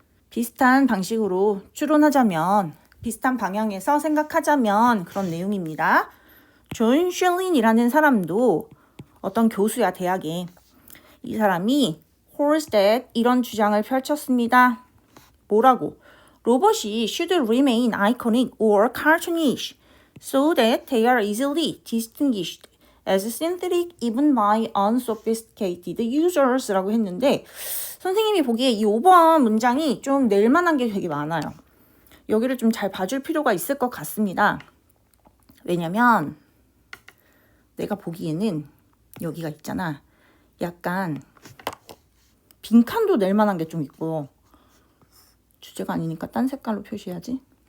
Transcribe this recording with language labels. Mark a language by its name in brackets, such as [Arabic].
[Korean] 비슷한 방식으로 추론하자면 비슷한 방향에서 생각하자면 그런 내용입니다. 존 슐린이라는 사람도 어떤 교수야 대학에 이 사람이 [English] holds that [Korean] 이런 주장을 펼쳤습니다. 뭐라고? [English] 로봇이 should remain iconic or cartoonish so that they are easily distinguished as synthetic even by unsophisticated users라고 했는데 [Korean] 선생님이 보기에 이 5번 문장이 좀 낼만한 게 되게 많아요. 여기를 좀 잘 봐줄 필요가 있을 것 같습니다. 왜냐면 내가 보기에는 여기가 있잖아. 약간 빈칸도 낼 만한 게 좀 있고 주제가 아니니까 딴 색깔로 표시해야지.